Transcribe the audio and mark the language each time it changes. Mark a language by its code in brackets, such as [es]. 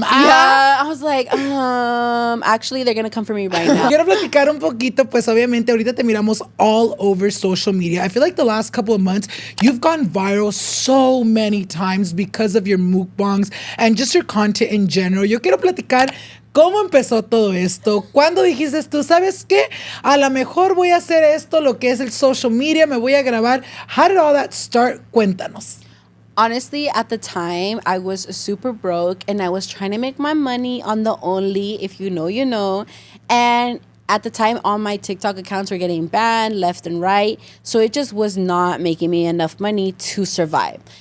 [en] Yeah, I was like, actually, they're gonna come for me right now. [es] Quiero platicar un poquito, pues obviamente ahorita te miramos [en] all over social media. I feel like the last couple of months, you've gone viral so many times because of your mukbangs and just your content in general. [es] Yo quiero platicar cómo empezó todo esto. ¿Cuándo dijiste tú, sabes qué? A lo mejor voy a hacer esto, lo que es el social media, me voy a grabar. [en] How did all that start? [es] Cuéntanos. [en] Honestly, at the time, I was super broke and I was trying to make my money on the Only. If you know, you know. And at the time, all my TikTok accounts were getting banned left and right. So it just was not making me enough money to survive.